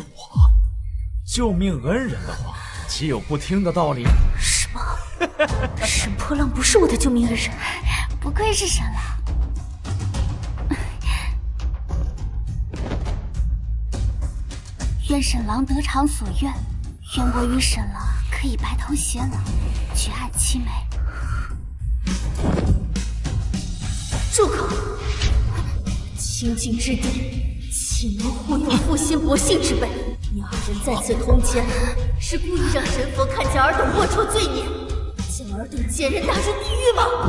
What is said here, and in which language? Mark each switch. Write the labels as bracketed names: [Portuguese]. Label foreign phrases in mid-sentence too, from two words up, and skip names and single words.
[Chinese] 救命恩人的話，豈有不聽的道理？什麼？沈破浪不是我的救命恩人？不愧是沈郎。愿沈郎得償所願，願我與沈郎可以白頭偕老，舉案齊眉。住口！清淨之地，豈能護佑負心薄幸之輩？你二人在此通姦，是故意讓神佛看見爾等齷齪罪孽，將爾等賤人打入地獄嗎？